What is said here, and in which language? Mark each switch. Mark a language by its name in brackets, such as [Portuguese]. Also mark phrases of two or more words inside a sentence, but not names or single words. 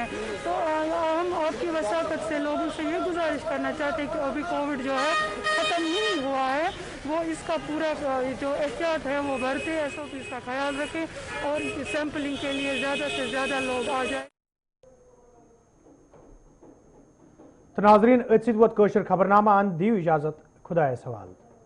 [Urdu] تو ہم آپ کی وساقت سے لوگوں سے یہ گزارش کرنا چاہتے ہیں کہ ابھی کووڈ جو ہے ختم نہیں ہوا ہے, وہ اس کا پورا جو احتیاط ہے وہ برتے, SOPs کا خیال رکھیں اور سیمپلنگ کے لیے زیادہ سے زیادہ لوگ آ جائیں. [Kashmiri] تو ناظرین ات ست ووت خبرنامہ ان دیو اجازت خدایس حوالہ.